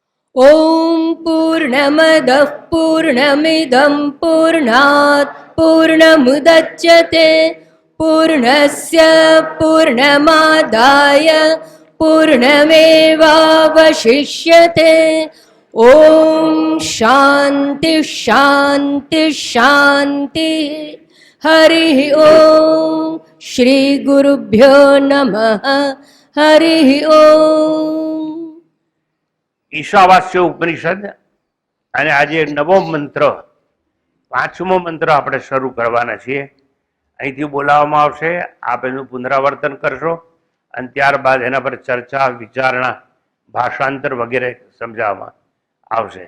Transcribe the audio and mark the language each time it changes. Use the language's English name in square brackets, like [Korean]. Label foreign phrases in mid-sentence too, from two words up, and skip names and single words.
[Sanskrit] ॐ पूर्णमदः पूर्णमिदं पूर्णात् पूर्णमुदच्यते पूर्णस्य पूर्णमादाय पूर्णमेवावशिष्यते। ॐ शान्ति शान्ति शान्तिः। हरिः ॐ श्री गुरुभ्यो नमः। हरिः ॐ। [Gujarati] ઈશાવાસ્ય ઉપનિષદ અને આજે નવો મંત્ર, પાંચમો મંત્ર આપણે શરૂ કરવાના છીએ. અહીંથી બોલાવવામાં આવશે, આપ એનું પુનરાવર્તન કરશો અને ત્યારબાદ એના પર ચર્ચા, વિચારણા, ભાષાંતર વગેરે સમજાવવામાં આવશે.